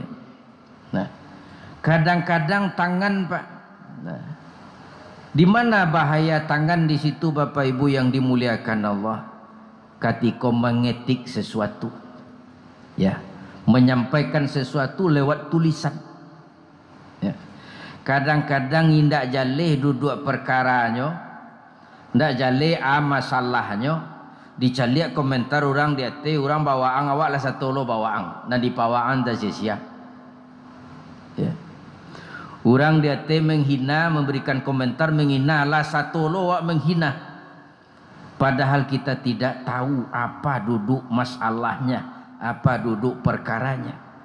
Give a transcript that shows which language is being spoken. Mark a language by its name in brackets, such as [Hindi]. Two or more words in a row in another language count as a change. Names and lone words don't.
[Indonesian] Nah, kadang-kadang tangan Pak, nah, di mana bahaya tangan di situ Bapak Ibu yang dimuliakan Allah? Ketika mengetik sesuatu, ya, menyampaikan sesuatu lewat tulisan. Ya. [Minangkabau] kadang-kadang indak jaleh duduk perkaranyo, ndak jaleh masalahnya, dicaliak komentar orang dia orang bawaan awak lah satu lo bawaan, nah di bawaan dah sia-sia. [Indonesian] Ya. Orang dia menghina, memberikan komentar menghina [Minangkabau] lah satu lo awak [Indonesian] menghina. Padahal kita tidak tahu apa duduk masalahnya, apa duduk perkaranya.